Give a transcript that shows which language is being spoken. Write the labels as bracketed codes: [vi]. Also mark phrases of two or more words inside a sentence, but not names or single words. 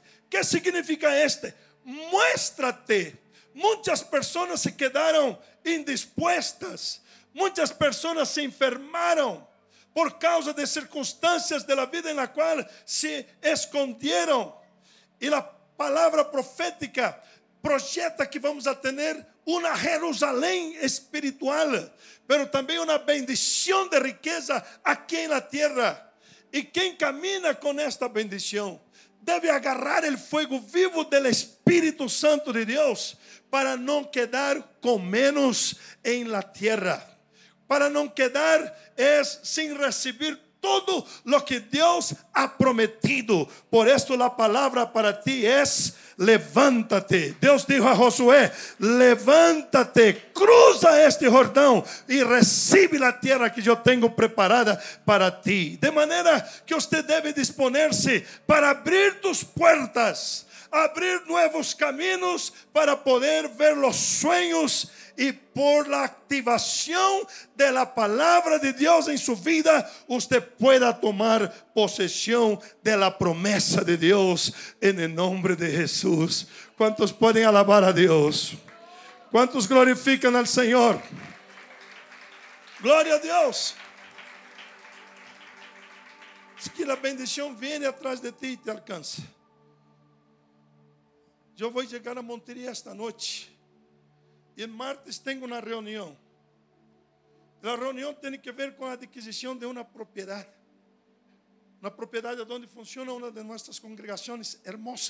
[es] ¿Qué significa muéstrate. Muchas personas se quedaron indispuestas, muchas personas se enfermaron por causa de circunstancias de la vida en la cual se escondieron. Y la palabra profética [pt] projeta que vamos a ter uma Jerusalém espiritual, pero também uma bendição de riqueza aqui na terra. E quem camina com esta bendição deve agarrar o fogo vivo do Espírito Santo de Deus para não quedar com menos em [es] la tierra, [pt] para não quedar sem receber [es] todo lo que [pt] Deus [es] ha prometido. Por esto la palabra para ti es: levántate. [pt] Deus [es] dijo a Josué: levántate, cruza este [pt] Jordão e recibe a terra que eu tenho preparada para ti. De maneira que você deve disponer-se para [es] abrir tus puertas, [pt] abrir novos caminhos para poder ver os sonhos, e [es] por la [pt] activação [es] de la palabra [pt] de Deus em sua vida, [es] usted pueda tomar posesión de la promesa de Deus en el nombre de Jesús. ¿Cuántos pueden alabar a Deus? ¿Cuántos glorifican al Señor? [pt] Glória a Deus. [es] Es que la bendición viene atrás de ti y te alcanza. [pt] Eu vou chegar a Montería esta noite. E martes tenho uma reunião. A reunião tem que ver com a adquisição de uma propriedade. Uma propriedade onde funciona uma de nossas congregações hermosa.